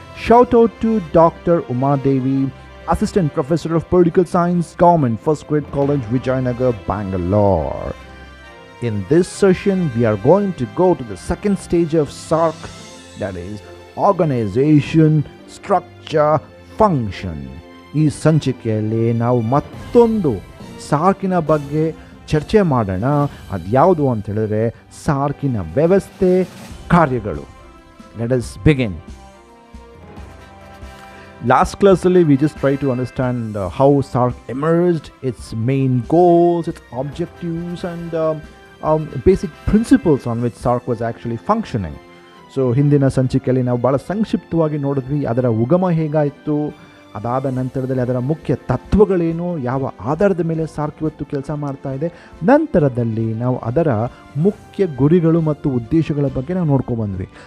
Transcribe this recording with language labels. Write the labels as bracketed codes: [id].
[en] Shout out to Dr. Uma Devi, Assistant Professor of Political Science, Government First Grade College, Vijayanagar, Bangalore. In this session, we are going to go to the second stage of SARC, that is Organization, Structure, Function. [kn] ಈ ಸಂಚಿಕೆಯಲ್ಲಿ ನಾವು ಮತ್ತೊಂದು ಸಾರ್ಕಿನ ಬಗ್ಗೆ ಚರ್ಚೆ ಮಾಡೋಣ. ಅದ್ಯಾವುದು ಅಂತ ಹೇಳಿದ್ರೆ ಸಾರ್ಕಿನ ವ್ಯವಸ್ಥೆ, ಕಾರ್ಯಗಳು. [en] Let us begin. Last classಲ್ಲಿ we just try to understand how SARC emerged, its main goals, its objectives and basic principles on which SARC was actually functioning. [kn] So ಹಿಂದಿನ ಸಂಚಿಕೆಯಲ್ಲಿ ನಾವು ಭಾಳ ಸಂಕ್ಷಿಪ್ತವಾಗಿ ನೋಡಿದ್ವಿ ಅದರ ಉಗಮ ಹೇಗಾಯಿತು, ಅದಾದ ನಂತರದಲ್ಲಿ ಅದರ ಮುಖ್ಯ ತತ್ವಗಳೇನು, ಯಾವ ಆಧಾರದ ಮೇಲೆ ಸಾರ್ಕ್ ಇವತ್ತು ಕೆಲಸ ಮಾಡ್ತಾ ಇದೆ, ನಂತರದಲ್ಲಿ ನಾವು ಅದರ ಮುಖ್ಯ ಗುರಿಗಳು ಮತ್ತು ಉದ್ದೇಶಗಳ ಬಗ್ಗೆ ನಾವು ನೋಡ್ಕೊಬಂದ್ವಿ.